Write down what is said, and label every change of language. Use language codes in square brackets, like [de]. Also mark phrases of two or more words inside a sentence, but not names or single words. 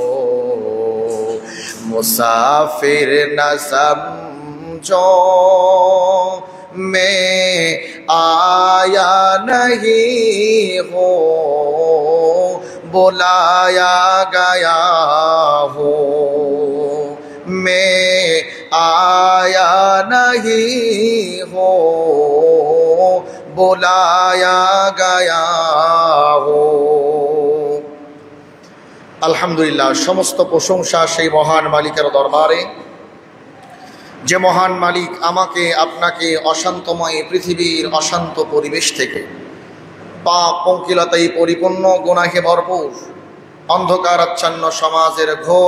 [ur] مسافر نہ سمجھو میں آیا نہیں ہوں بلایا گیا ہوں میں آیا نہیں ہوں بلایا گیا [bn] ہوں আলহামদুলিল্লাহ সমস্ত প্রশংসা সেই মহান মালিকের দরবারে যে মহান মালিক আমাকে আপনাকে অশান্তময় পৃথিবীর অশান্ত পরিবেশ থেকে পাপ পঙ্কিলতায় পরিপূর্ণ গুনাহে ভরপুর অন্ধকার আচ্ছন্ন সমাজের ঘোর